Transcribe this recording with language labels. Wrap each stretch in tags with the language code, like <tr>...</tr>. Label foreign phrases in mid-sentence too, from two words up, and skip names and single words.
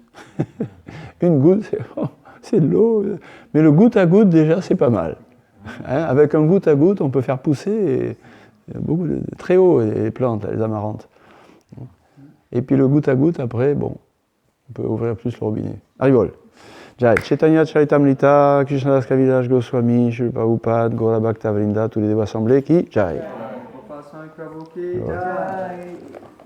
<fr>Une goutte, c'est de l'eau, mais le goutte à goutte, déjà, c'est pas mal. Avec un goutte à goutte, on peut faire pousser très haut les plantes, les amarantes. Et puis le goutte à goutte, après, bon, on peut ouvrir plus le robinet.</fr> <sa>Haribol. Jai,</sa> <fr>Chaitanya Charitamrita, Krishnadas Kaviraj Goswami, Srila Prabhupada, Gaura Bhakta Vrinda, tous les dévots assemblés qui Jai.</fr>